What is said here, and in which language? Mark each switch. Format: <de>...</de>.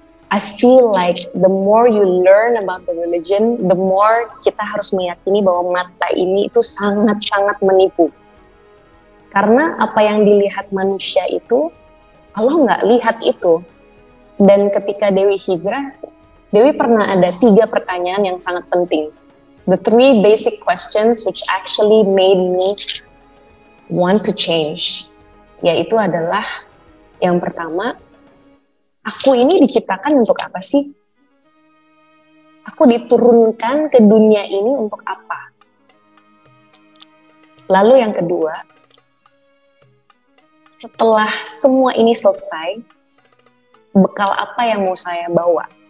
<en>I feel like the more you learn about the religion, the more</en> <id>kita harus meyakini bahwa mata ini itu sangat-sangat menipu. Karena apa yang dilihat manusia itu, Allah nggak lihat itu. Dan ketika Dewi hijrah, Dewi pernah ada 3 pertanyaan yang sangat penting.</id> <en>The 3 basic questions which actually made me want to change.</en> <id>Yaitu adalah, yang pertama, aku ini diciptakan untuk apa sih? Aku diturunkan ke dunia ini untuk apa? Lalu yang kedua, setelah semua ini selesai, bekal apa yang mau saya bawa?</id>